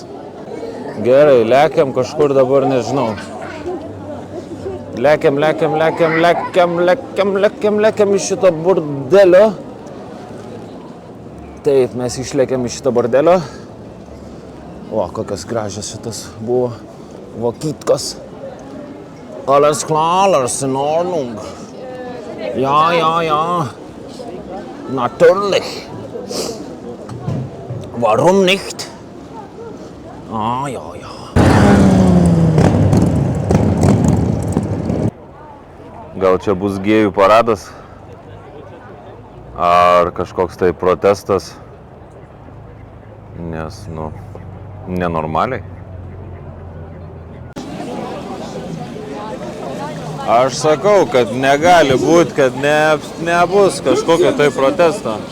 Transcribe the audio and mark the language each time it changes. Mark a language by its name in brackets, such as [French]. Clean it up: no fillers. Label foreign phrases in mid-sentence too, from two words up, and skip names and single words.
[Lithuanian] Gerai, lekiam kažkur dabar, nežinau. Lekiam iš šito burdelio. Taip, mes išlekiam iš šito bordelio. O, kokios gražios šitas buvo vokytkos. [German] Alles klar, alles in Ordnung. Ja. Natürlich. Warum nicht? Ja. [Lithuanian] Gal čia bus gėjų paradas? ar kažkoks tai protestas, nes, nenormaliai. Aš sakau, kad negali būti, kad nebus kažkokio tai protesto.